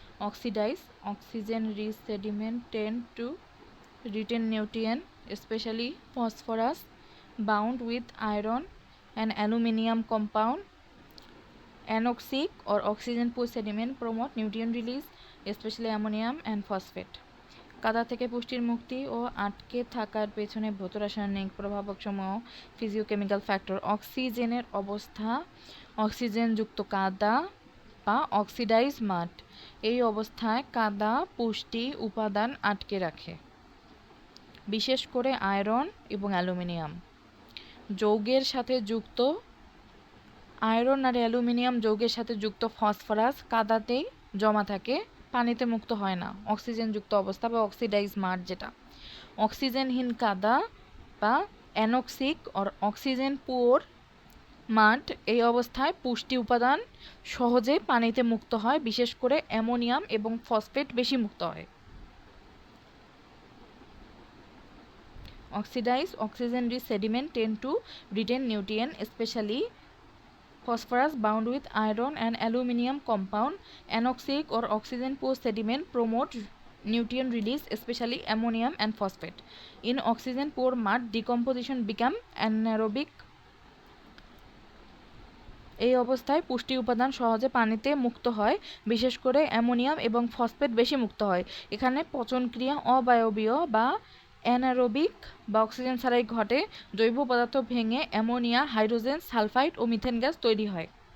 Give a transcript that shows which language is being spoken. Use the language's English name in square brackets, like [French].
[English] Oxygen rich sediment tend to retain nutrient, especially phosphorus bound with iron and aluminium compound. Anoxic or oxygen poor sediment promote nutrient release, especially ammonium and phosphate. [Bangla] কাদা থেকে পুষ্টির মুক্তি ও আটকে থাকার পেছনে ভৌত রাসায়নিক প্রভাবকসমূহ ফিজিওকেমিক্যাল ফ্যাক্টর। অক্সিজেনের অবস্থা, অক্সিজেনযুক্ত কাদা বা অক্সিডাইজ মাড, এই অবস্থায় কাদা পুষ্টি উপাদান আটকে রাখে, বিশেষ করে আয়রন এবং অ্যালুমিনিয়াম। যৌগের সাথে যুক্ত আয়রন আর অ্যালুমিনিয়াম যৌগের সাথে যুক্ত ফসফরাস কাদাতেই জমা থাকে, পানিতে মুক্ত হয় না, অক্সিজেনযুক্ত অবস্থা বা অক্সিডাইজ মাড যেটা। অক্সিজেনহীন কাদা বা অ্যানোক্সিক [English] or oxygen poor [Bangla] মাড, এই অবস্থায় পুষ্টি উপাদান সহজে পানিতে মুক্ত হয়, বিশেষ করে অ্যামোনিয়াম এবং ফসফেট বেশি মুক্ত হয়। [English] Oxidized oxygen rich sediment tend to retain nutrient, especially phosphorus bound with iron and aluminium compound. Anoxic or oxygen poor sediment promote nutrient release, especially ammonium and phosphate. In oxygen poor mud, decomposition become anaerobic. [Bangla] এই অবস্থায় পুষ্টি উপাদান সহজে পানিতে মুক্ত হয়, বিশেষ করে অ্যামোনিয়াম এবং ফসফেট বেশি মুক্ত হয়। এখানে পচন ক্রিয়া অবায়বীয় বা অ্যানারোবিক বা অক্সিজেন ছাড়াই ঘটে। জৈব পদার্থ ভেঙে অ্যামোনিয়া, হাইড্রোজেন সালফাইড ও মিথেন গ্যাস তৈরি হয়।